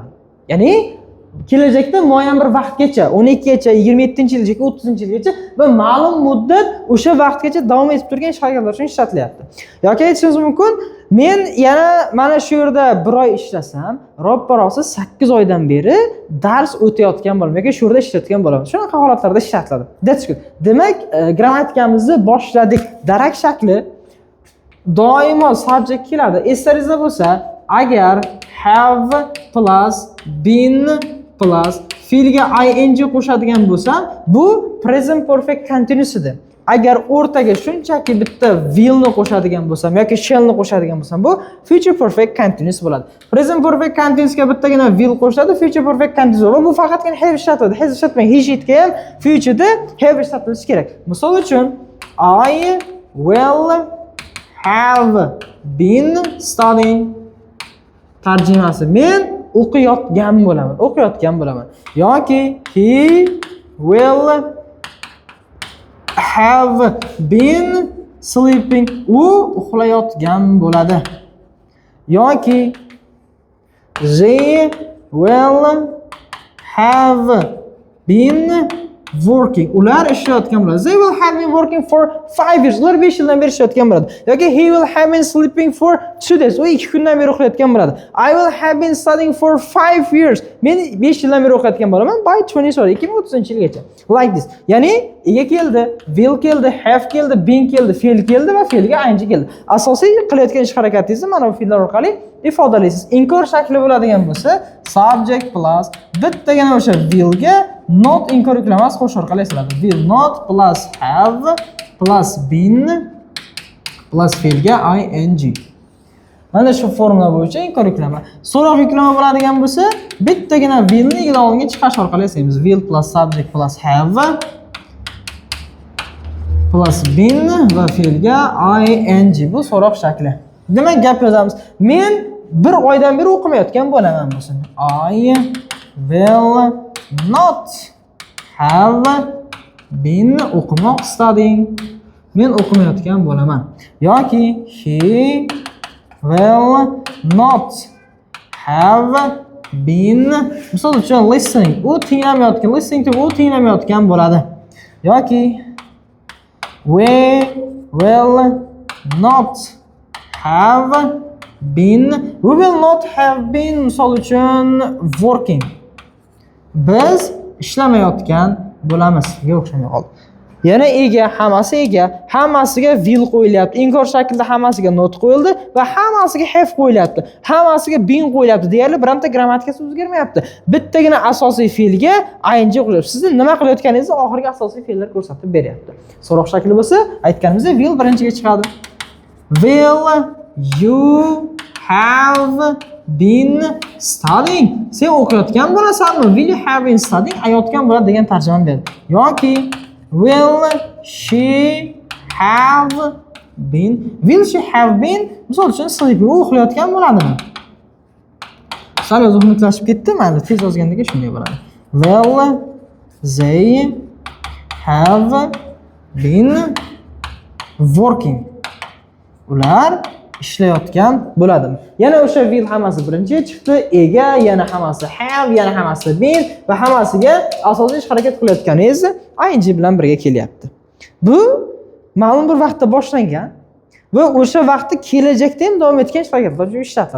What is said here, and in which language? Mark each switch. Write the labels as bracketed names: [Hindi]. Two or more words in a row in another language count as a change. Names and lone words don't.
[Uzbek] Ya'ni kelajakda muayyan bir vaqtgacha, 12gacha, 27-yilgacha, 30-yilgacha va ma'lum muddat o'sha vaqtgacha davom etib turgan ish harakatlar uchun ishlatilyapti. Yoki aytishimiz mumkin, men yana mana shu yerda 1 oy ishlasam, ropparosi 8 oydan beri dars o'tayotgan bo'laman yoki shu yerda ishlayotgan bo'laman. Shunaqa holatlarda ishlatiladi. [English] That's good. [Uzbek] Demak, grammatikamizni boshladik. Darak shakli doimo subject keladi. Eslaringizda bo'lsa, agar [English] have plus been plus [Uzbek] fe'lga ing qo'shadigan bo'lsam, bu [English] present perfect continuous [Uzbek] edi. Agar o'rtaga shunchaki bitta will ni qo'shadigan bo'lsam yoki shall ni qo'shadigan bo'lsam, bu [English] future perfect continuous [Uzbek] bo'ladi. [English] Present perfect continuous [Uzbek] ga bittagina will qo'shiladi, [English] future perfect continuous [Uzbek] va bu faqatgina have ishlatadi. Has ishlatmang, he shitga ham futureda have ishlatilishi kerak. Misol uchun, [English] I will have been studying. [Uzbek] Tarjimasi: men o'qiyotgan bo'laman. [English] Yoki he will have been sleeping. [Uzbek] U uxlayotgan bo'ladi. [English] Yoki they will have been working. [Uzbek] Ular ishlayotgan bo'ladi. [English] They will have been working for 5 years. [Uzbek] Ular 5 yildan beri ishlayotgan bo'ladi. [English] Yoki he will have been sleeping for 2 days. [Uzbek] U 2 kundan beri uxlayotgan bo'ladi. [English] I will have been studying for 5 years. [Uzbek] Men 5 yildan beri o'qiyotgan bo'laman by 2030-yilgacha. [English] Like this. [Uzbek] Ya'ni ega keldi, will keldi, have keldi, been keldi, fe'l keldi va fe'lga ing keldi. Asosiy qilayotgan ish harakatingizni mana bu fe'llar orqali ifodalaysiz. Inkor shakli bo'ladigan bo'lsa, [English] subject plus [Uzbek] bittagina o'sha will ga not inkor yuklamas qo'sh orqali esladi. [English] Will not plus have plus been plus [Uzbek] fe'lga ing. Mana shu formula bo'yicha inkor yuklama. So'roq yuklama bo'ladigan bo'lsa, bittagina will ni ilovaga chiqarish orqali eslaymiz. [English] Will plus subject plus have plus been [Uzbek] va fe'lga ing. Bu so'roq shakli. Demak, gap yozamiz. Men 1 oydan beri o'qimayotgan bo'laman bo'lsin. [English] I will not have been o'qimoq studying. [Uzbek] Men o'qimayotgan bo'laman. [English] Yoki he will not have been, [Uzbek] misol uchun listening. U tinglamayotgan, [English] listening to [Uzbek] u tinglamayotgan bo'ladi. Yoki [English] we will not have been, we will not have been, [Uzbek] misol uchun working. Biz ishlamayotgan bo'lamiz. O'xshamay qoldi. Yana ega, hammasiga will qo'yilyapti. Inkor shaklida hammasiga not qo'yildi va hammasiga have qo'yilyapti. Hammasiga been qo'yilyapti. Deyarli birorta grammatikasi o'zgarmayapti. Bittagina asosiy fe'lga ing qo'yilyapti. Sizni nima qilayotganingizni oxirgi asosiy fe'llar ko'rsatib beryapti. So'roq shakli bo'lsa, aytganimizdek will birinchiga chiqadi. [English] Will you have been studying? [Uzbek] Sen o'qiyotgan bo'lasanmi? [English] Will you have been studying? [Uzbek] Ayotgan bo'ladi degan tarjimani berdi. [English] Yoki will she have been. Will she have been? [Uzbek] Misol uchun sleeping, u uxlayotgan bo'ladimi? Sal o'zi xunuklashib ketdi, mayli, tez yozgandagi shunday bo'ladi. [English] Will they have been working? [Uzbek] Ular ishlayotgan bo'ladimi? Yana o'sha will hammasi birinchi chiqdi, ega, yana hammasi have, yana hammasi been va hammasiga asosiy ish harakat qilayotganingiz ing bilan birga kelyapti. Bu ma'lum bir vaqtda boshlangan va o'sha vaqtda kelajakda ham davom etgan ish harakatlar uchun ishlatiladi.